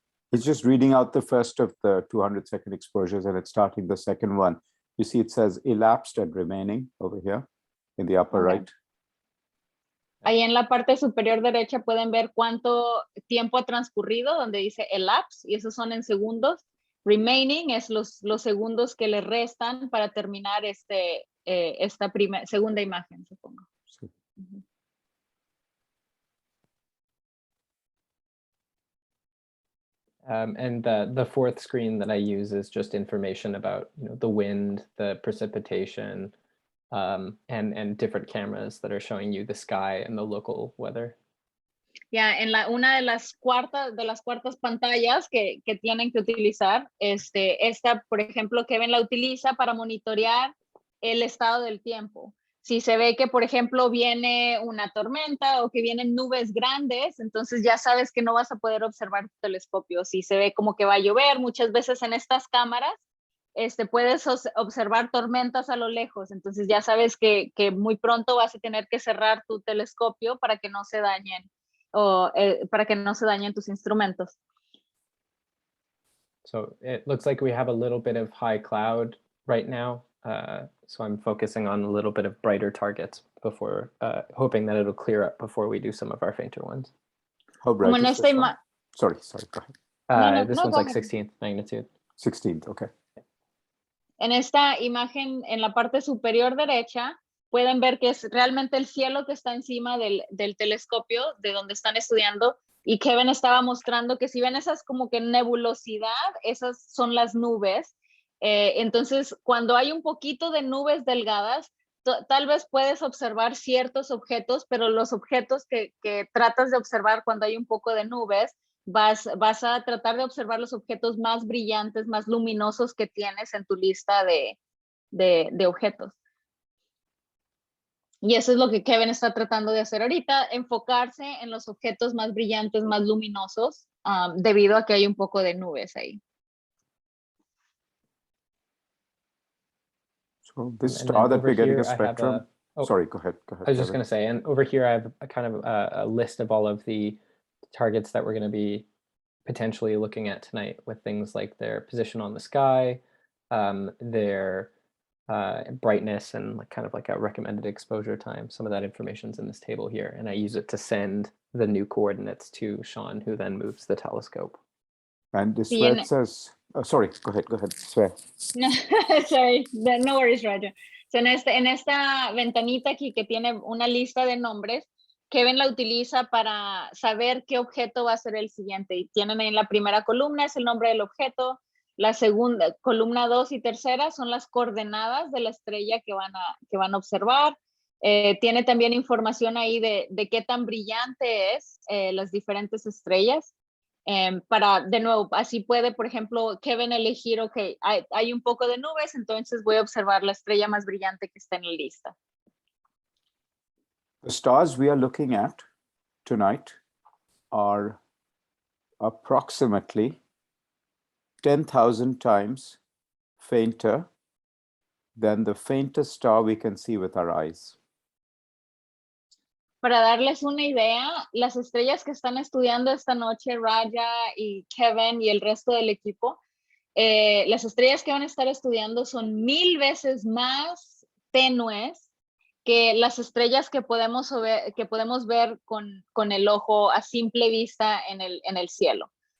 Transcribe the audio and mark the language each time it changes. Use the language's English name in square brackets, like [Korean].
[English] It's just reading out the first of the 200-second exposures and it's starting the second one. You see it says elapsed and remaining over here in the upper right. [Spanish] Ahí en la parte superior derecha pueden ver cuánto tiempo ha transcurrido, donde dice elapse, y esos son en segundos. Remaining es los segundos que le restan para terminar esta segunda imagen, supongo. Sí. [English] And the fourth screen that I use is just information about the wind, the precipitation, and different cameras that are showing you the sky and the local weather. [Spanish] Ya, en una de las cuartas pantallas que tienen que utilizar, esta, por ejemplo, Kevin la utiliza para monitorear el estado del tiempo. Si se ve que, por ejemplo, viene una tormenta o que vienen nubes grandes, entonces ya sabes que no vas a poder observar tu telescopio. Si se ve como que va a llover, muchas veces en estas cámaras, puedes observar tormentas a lo lejos, entonces ya sabes que muy pronto vas a tener que cerrar tu telescopio para que no se dañen para que no se dañen tus instrumentos. [English] So it looks like we have a little bit of high cloud right now. So I'm focusing on a little bit of brighter targets before, hoping that it'll clear up before we do some of our fainter ones. How bright [Spanish] Como en [English] is this one? Sorry, go ahead. This one's like 16th magnitude. 16th, okay. [Spanish] En esta imagen, en la parte superior derecha, pueden ver que es realmente el cielo que está encima del telescopio de donde están estudiando, y Kevin estaba mostrando que si ven esas como que nebulosidad, esas son las nubes. Entonces, cuando hay un poquito de nubes delgadas, tal vez puedes observar ciertos objetos, pero los objetos que tratas de observar cuando hay un poco de nubes, vas a tratar de observar los objetos más brillantes, más luminosos que tienes en tu lista de objetos. Y eso es lo que Kevin está tratando de hacer ahorita, enfocarse en los objetos más brillantes, más luminosos, debido a que hay un poco de nubes ahí. [English] So this star that we're getting a spectrum. Sorry, go ahead. I was just going to say, and over here I have a kind of a list of all of the targets that we're going to be potentially looking at tonight, with things like their position on the sky, their brightness, and like kind of like a recommended exposure time. Some of that information's in this table here, and I use it to send the new coordinates to Sean, who then moves the telescope. And this where it says, sorry, go ahead, swear. No, sorry, no worries, Roger. [Spanish] So en esta ventanita aquí que tiene una lista de nombres, Kevin la utiliza para saber qué objeto va a ser el siguiente. Y tienen en la primera columna es el nombre del objeto, la segunda, columna 2 y tercera son las coordenadas de la estrella que van a observar. Tiene también información ahí de qué tan brillante es las diferentes estrellas. Para, de nuevo, así puede, por ejemplo, Kevin elegir, ok, hay un poco de nubes, entonces voy a observar la estrella más brillante que está en la lista. [English] The stars we are looking at tonight are approximately 10,000 times fainter than the faintest star we can see with our eyes. [Spanish] Para darles una idea, las estrellas que están estudiando esta noche, Raja y Kevin y el resto del equipo, las estrellas que van a estar estudiando son 1000 veces más tenues que las estrellas que podemos ver con el ojo a simple vista en el cielo.